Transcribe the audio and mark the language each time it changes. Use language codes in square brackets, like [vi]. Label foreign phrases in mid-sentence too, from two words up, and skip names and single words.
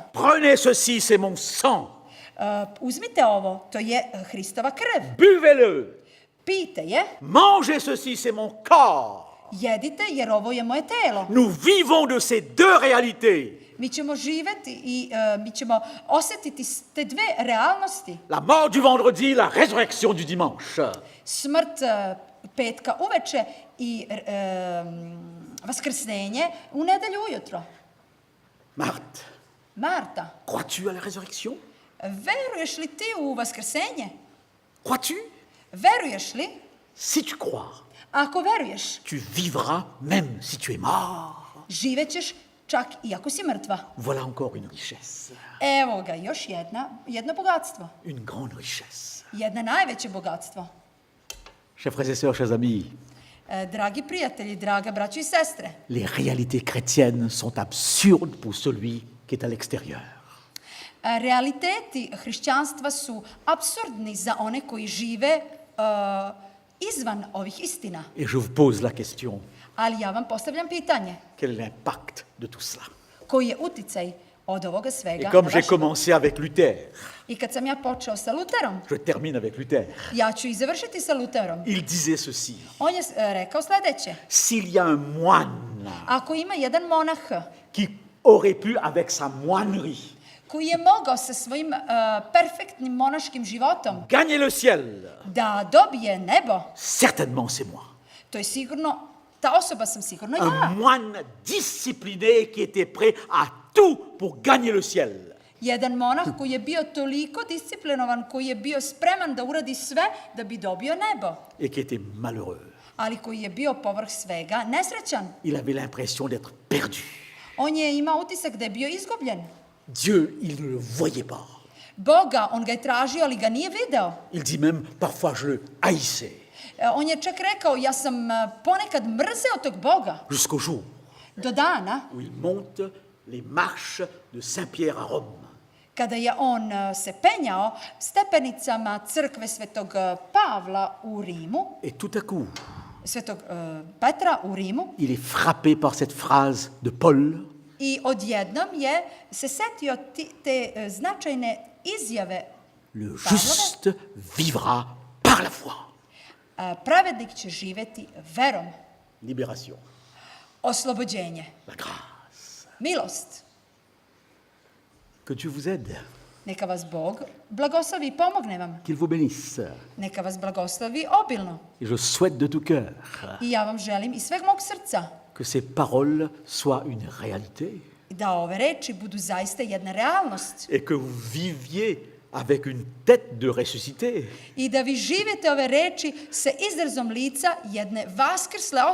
[fr] Prenez ceci, c'est mon sang. [sr] Uzmite ovo, to je Hristova krv. [fr] Buvez-le. [sr] Pijte je, [fr] Mangez ceci, c'est mon corps. [sr] jedite jer ovo je moje telo. [fr] Nous vivons de ces deux réalités. [sr] Mi ćemo živjeti i mi ćemo osjetiti te dve realnosti. [fr] La mort du vendredi, la résurrection du dimanche. [sr] Smrt petka uveče i vaskrsnenje u nedelju ujutro. [fr] Marthe, [sr] Marta, [fr] crois-tu à la résurrection? [sr] veruješ li ti u vaskrsenje? [fr] Crois-tu? [sr] Veruješ li? [fr] Si tu crois, [sr] Ako veruješ, [fr] tu vivras même si tu es mort. [sr] živećeš čak i ako si mrtva. [fr] Voilà encore une richesse, [sr] Evo ga, još jedno bogatstvo. [fr] une grande richesse. [sr] Jedno najveće bogatstvo. [fr] Chers frères et sœurs, chers amis, [sr] Dragi prijatelji, draga braćo i sestre, [fr] les réalités chrétiennes sont absurdes pour celui qui est à l'extérieur. [sr] realiteti hrišćanstva su apsurdni za one koji žive izvan ovih istina. [fr] Et je vous pose la question, [sr] Ali ja vam postavljam pitanje, [fr] quel est l'impact de tout cela? [sr] koji je uticaj od ovoga svega? [fr] Et comme [sr] na [fr] j'ai [sr] vaš- [fr] commencé avec Luther, [sr] I kad sam ja počeo sa Luterom, [fr] je termine avec Luther, [sr] ja ću i završiti sa Luterom. [fr] il disait ceci, [sr] On je rekao sledeće. [fr] s'il y a un moine [sr] Ako ima jedan monah [fr] qui aurait pu, avec sa moinerie, [sr] koji je mogao sa svojim perfektnim monaškim životom [fr] gagner le ciel, [sr] da dobije nebo, [fr] certainement c'est moi. [sr] to je sigurno, ta osoba sam sigurno ja. [fr] Un moine discipliné qui était prêt à tout pour gagner le ciel. [sr] Jedan monah koji je bio toliko disciplinovan, koji je bio spreman da uradi sve da bi dobio nebo, [fr] Et qui était malheureux. [sr] ali koji je bio povrh svega nesrećan. [fr] Il avait l'impression d'être perdu. [sr] On je imao utisak da je bio izgubljen. [fr] Dieu, il ne le voyait pas. [sr] Boga, on ga je tražio, ali ga nije video. [fr] Il dit même, parfois je le haïssais, [sr] On je čak rekao, ja sam ponekad mrzeo tog Boga. [fr] jusqu'au jour [sr] Do dana, [fr] où il monte les marches de Saint-Pierre à Rome. [sr] kada je on se penjao stepenicama crkve Svetog Pavla u Rimu, [fr] Et tout à coup, [sr] Svetog Petra u Rimu, [fr] il est frappé par cette phrase de Paul, [sr] i odjednom je se setio te značajne izjave [fr] le [sr] Pavlove. [fr] juste vivra par la foi. [sr] Pravednik će živjeti verom. [fr] Libération, [sr] Oslobođenje. [fr] la grâce. [sr] Milost. [fr] Que Dieu vous aide, [sr] Neka vas Bog blagoslovi i pomogne vam. [fr] qu'il vous bénisse. [sr] Neka vas blagoslovi obilno. [fr] Et je souhaite de tout cœur [sr] I ja vam želim iz sveg mog srca [fr] que ces paroles soient une réalité [sr] da ove reči budu zaista jedna realnost. [fr] et que vous viviez avec une tête de ressuscité. [sr] I da vi živite ove reči sa izrazom lica jedne vaskrsle osobe.